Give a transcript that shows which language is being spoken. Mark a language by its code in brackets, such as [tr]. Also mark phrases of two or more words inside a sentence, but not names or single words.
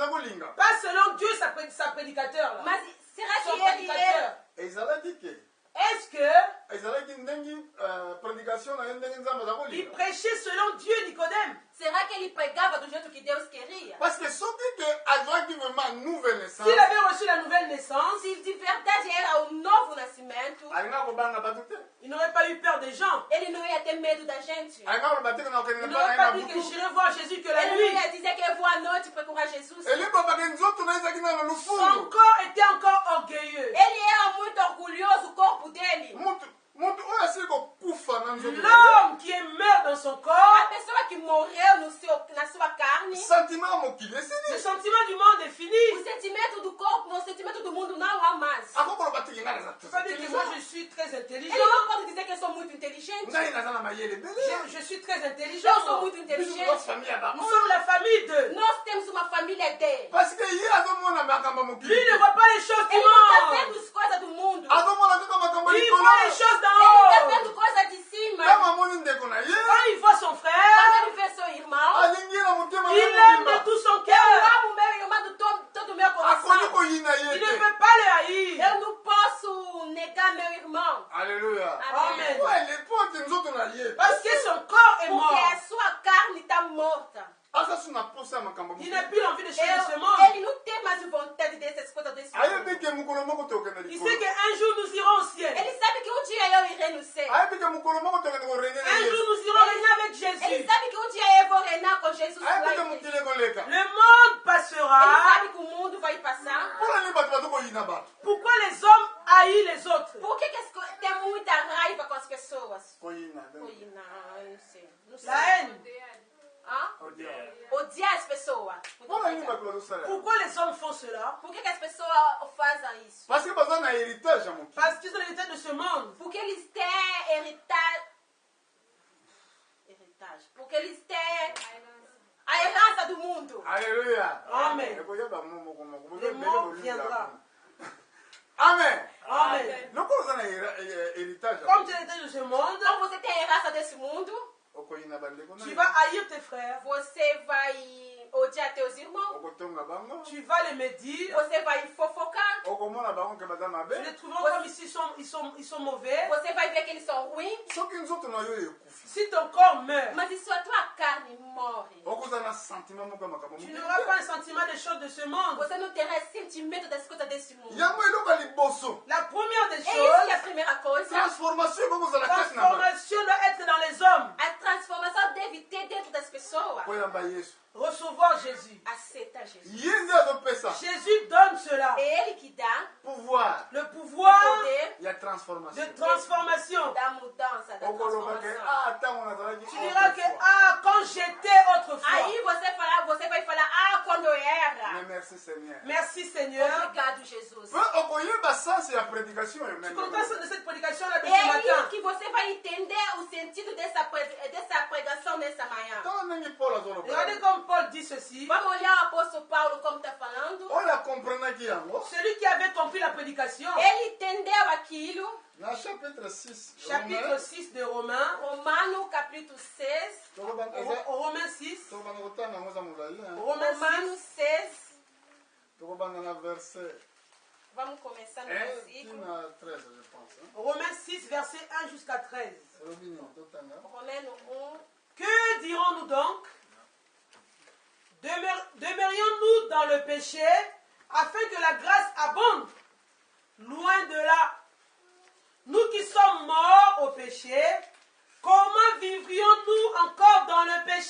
[ln] balinga. [fr] Pas selon Dieu, sa prédicateur. Là. [pt] Mas será [fr] Son [pt] que ele [fr] prédicateur. [ln] ezalaki ke [fr] Est-ce que [ln] ezalaki ndenge prédication na ye ndenge nzambe aza [fr] il [ln] kolinga. [fr] prêchait selon Dieu, Nicodème? [pt] será que ele pregava do jeito que Deus queria? [fr] Parce que [ln] soki ke azwaki vraiment [fr] nouvelle naissance S'il avait reçu la nouvelle naissance, [pt] Se de verdade era o novo nascimento, [ln] alinga kobanga bato te, [fr] il n'aurait pas eu peur des gens. [pt] ele não ia ter medo da gente. [ln] alinga koloba te na okende [fr] Il [ln] na [fr] n'aurait [ln] bana [fr] pas [ln] na [fr] dit que [ln] butu [fr] j'irai voir Jésus que la [pt] Ele não [fr] nuit. [pt] ia dizer que eu vou à noite procurar Jesus. [ln] elibobaka nzoto na ezalaki na [fr] Son [ln] lufundu. [fr] corps était encore orgueilleux. [pt] Ele era muito orgulhoso, o corpo dele. [ln] Mutu oyo asili kokufa na nzoto na ye, [fr] L'homme qui est mort dans son [pt] A [fr] corps, [pt] pessoa que morreu na sua carne, [ln] sentiment ya mokili [fr] le [ln] esili [fr] sentiment du monde est fini. [pt] o sentimento do corpo, o sentimento do mundo não há mais. [ln] akokoloba te ngai naza [fr] Je ne peux pas dire que moi je suis très [pt] Ele [fr] intelligent. [pt] não pode dizer que eu sou muito inteligente. [ln] ngai naza na mayele ebele. [fr] Je suis très [pt] Eu sou [fr] intelligent. [pt] muito [ln] biso [pt] inteligente. [ln] toza famille ya [fr] Nous [ln] bango. [fr] sommes la famille de. [pt] Nós temos uma família dele. [fr] Parce que [ln] ye azomona makambo ya mokili [fr] Lui ne voit pas les choses du [pt] Ele não está [fr] monde. [pt] vendo as coisas do mundo. [ln] azomona kaka makambo ya [fr] Il [ln] likolo. [fr] voit les choses [pt] Ele está [fr] d'en haut. [pt] vendo coisas de cima. [ln] ntango amoni ndeko na ye [fr] Quand il voit son [pt] Quando [fr] frère, [pt] ele vê seu irmão, [ln] alingi ye na motema [fr] il [ln] ye [fr] l'aime [ln] mobimba. [fr] de tout son [pt] eu [fr] cœur. [pt] amo meu irmão de todo o meu [ln] akoki [pt] coração. [ln] koyina ye [fr] Il ne [ln] te. [fr] peut pas le haïr. [pt] Eu não posso negar meu irmão. [ln] Alleluya. [fr] Amen. [ln] po alepote nzoto na ye [fr] Parce que son corps est [pt] Porque [fr] mort. [pt] a sua carne está morta. [ln] aza so na posa ya makambo ya [fr] Il [ln] mokili. [fr] n'a plus l'envie de choses de ce monde. [pt] Ele não tem mais vontade dessas coisas desse [ln] ayebi [pt] mundo. [ln] ke mokolo moko tokende [fr] Il [ln] likolo. [fr] sait qu'un jour nous irons au ciel. [pt] Ele sabe que um dia eu irei no céu. [ln] ayebi ke mokolo moko tokende korene na [fr] Un jour [ln] yesu. [fr] nous irons régner avec [pt] Ele [fr] Jésus. [pt] sabe que um dia eu vou reinar com Jesus lá [ln] ayebi ke [pt] em Cristo. [ln] mokili ekoleka. [fr] Le monde [pt] Ele [fr] passera. [pt] sabe que o mundo vai passar. [ln] mpona nini bato bazokoyina bato. [fr] Pourquoi les hommes haïssent les autres? [pt] Por que tem muita raiva com as pessoas? [ln] koyina [pt] Oi, não, eu não sei. Não sei. [fr] La haine. Hã? [pt] Odiar. Odiar as pessoas. [ln] mpona nini bato bazosala. [fr] Pourquoi les hommes font cela? [pt] Por que as pessoas fazem isso? [fr] parce que [ln] baza na héritage ya mokili. [fr] Parce qu'ils ont l'héritage de ce monde. [pt] Porque eles têm heritage. Porque eles têm a herança do mundo. [fr] Alléluia. Amen. [ln] ekoyeba mo moko moko. [fr] Le mot viendra. amen. Amen. [ln] loko oza na héritage [fr] Comme tu es l'héritage de ce monde, [pt] Então você tem a herança desse mundo, [ln] okoyina bandeko na [fr] tu [ln] yo. [fr] vas haïr tes frères. [pt] você vai odiar teus irmãos, [ln] okotonga bango. [fr] Tu vas les médire. [pt] você vai fofocar, [ln] okomona bango ke baza [fr] Tu [ln] mabe. [fr] les trouveras comme ici, ils sont mauvais. [pt] você vai ver que eles são ruins, [ln] soki nzoto na yo ekufi, [fr] Si ton corps meurt, [pt] mas e se a tua carne morre, [ln] okoza na sentiment moko ya makambo [fr] tu [ln] mokili [fr] n'auras [ln] te. [fr] pas un sentiment des choses de ce monde. [pt] você não terá sentimento das coisas desse mundo. [ln] yango eloko ya liboso. [fr] La première des [pt] É isso que é a [fr] choses, [pt] primeira coisa. [ln] transformation ekokozala kati na bato. [fr] transformation doit être dans les hommes. [pt] A transformação deve ter dentro das pessoas. [ln] koyamba yesu. [fr] Recevoir Jésus. [pt] Aceita Jesus. [ln] ye nde azopesa [fr] Jésus donne cela. [pt] É Ele que dá [fr] pouvoir Le pouvoir [pt] poder [ln] ya [fr] de transformation. transformation. [pt] da mudança, da [ln] okoloba ke [pt] transformação. [ln] ntango nazalaki [fr] Tu diras que, quand j'étais autrefois. [pt] Aí você vai falar, quando eu era. [fr] mais merci seigneur. Merci Seigneur. [pt] Obrigado, Jesus. [ln] pe okoyeba sens ya prédication yo [fr] Tu [ln] meme. [fr] comprends de cette prédication-là de [pt] É [fr] ce [pt] aí [fr] matin. [pt] que você vai entender o sentido dessa pregação nessa manhã. [ln] ntango ndenge paul azoloba [fr] Regardez comme Paul dit ceci. [pt] Vamos olhar o apóstolo Paulo como está falando. [ln] oyo akomprenaki yango [fr] Celui qui avait compris la prédication, [pt] Ele entendeu aquilo. [ln] na chapitre 6 [fr] chapitre 6 de Romains, [pt] Romano capítulo 6. [fr] Romains 6, [ln] tokobanda kotanga yango eza molai [fr] Romains [pt] Romanos 6, 6. [ln] tokobanda na verset [pt] Vamos começar no 1 versículo. [ln] tina 13 [fr] je pense Romains 6, verset 1 jusqu'à 13. [ln] elobi nini totanga [pt] Romanos 1. [fr] Que dirons-nous donc? Demeurions-nous dans le péché afin que la grâce abonde? Loin de là. Nous qui sommes morts au péché, comment vivrions-nous encore dans le péché?